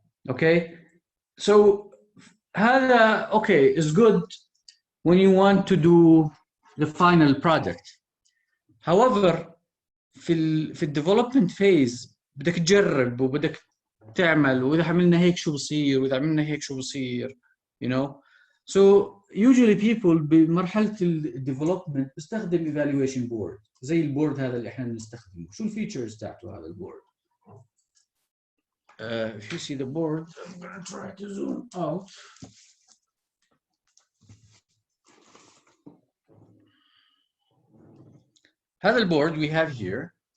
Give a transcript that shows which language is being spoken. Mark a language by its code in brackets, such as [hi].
[en] Okay, so [ar] هذا [en] okay is good when you want to do the final project. However [ar] في development phase بدك تجرب وبدك تعمل وإذا عملنا هيك شو بصير وإذا عملنا هيك شو بصير [en] you know. So usually people [ar] بمرحلة [en] development بيستخدم evaluation board [ar] زي البورد هذا اللي احنا بنستخدمه. شو الفيتشرز تاعته هذا البورد؟ [en] If you see the board, I'm going to try to zoom out. [ar] هذا البورد [en] we have here